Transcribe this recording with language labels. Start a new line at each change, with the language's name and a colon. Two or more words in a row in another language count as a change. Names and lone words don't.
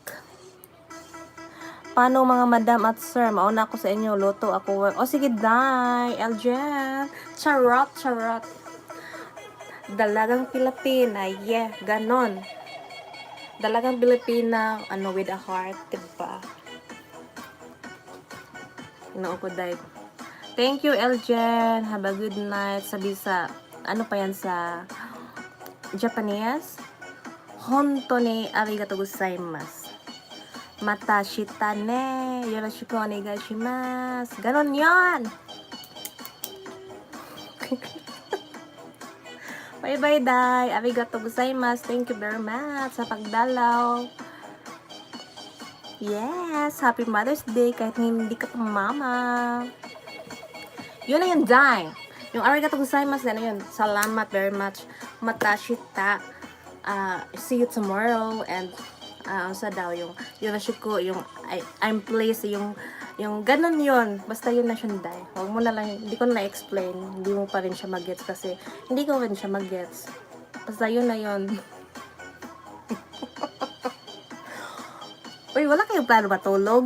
Filipino: Paano mga madam at sir? Mauna ako sa inyo. Luto ako work. O sige, day. Eljen. Charot. Dalagang Pilipina. Yeah, ganon. Dalagang Pilipina, ano,
English: with a heart.
Filipino: Diba? Inoo ko,
English: day. Thank you, Eljen. Have a good night.
Filipino: Sabi sa, ano pa yan sa Japanese?
Japanese: 本当にありがとうございます. また明日ね。よろしくお願いします.
Filipino: Ganon yon. Bye-bye, day.
Japanese: ありがとうございます.
English: Thank you very much
Filipino: sa pagdalaw.
English: Yes. Happy Mother's Day
Filipino: kahit hindi ka pa mama. Yun na yun, day. Yung
Japanese: ありがとうございます,
Filipino: ano yun?
English: Salamat very much. Matashita. See you tomorrow.
Filipino: And sa daw yung yoroshiku, yung
English: I'm pleased,
Filipino: yung ganun yun. Basta yun na siya, day. Huwag mo na lang, hindi ko na explain. Hindi mo pa rin siya mag-gets kasi hindi ko rin siya mag-gets. Basta yun na yun. Uy, wala kayong plano matulog?